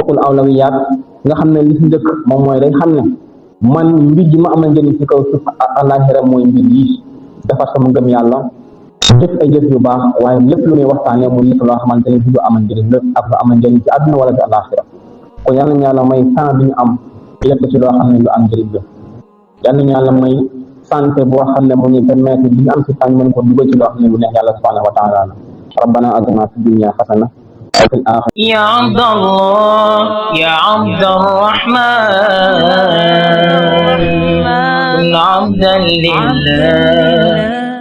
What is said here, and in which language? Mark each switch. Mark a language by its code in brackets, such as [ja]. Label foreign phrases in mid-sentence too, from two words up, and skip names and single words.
[wo] nga xam ne li si njëkk moom mooy day xam ne man mbir ji ma amal njëriñ ci kaw suuf àllaaxira mooy mbir yi defar sama ngëm yàlla jëf ay jëf yu baax waaye lépp lu muy waxtaanee mu nekk loo xamante ne du amal njëriñ la ak lu amal njëriñ ci àdduna wala ci àllaaxira kon yal nañu yàlla may temps bi ñu am lépp ci loo xam ne lu am njëriñ la yal nañu yàlla may santé boo xam ne mu ñu permettre li ñu am ci temps mën ko dugal ci loo xam ne lu neex yàlla [ar] سبحانه وتعالى [wo] la [ar] ربنا آتنا في الدنيا حسنة وفي الآخرة يا عبد الله يا عبد الرحمن كن عبدا لله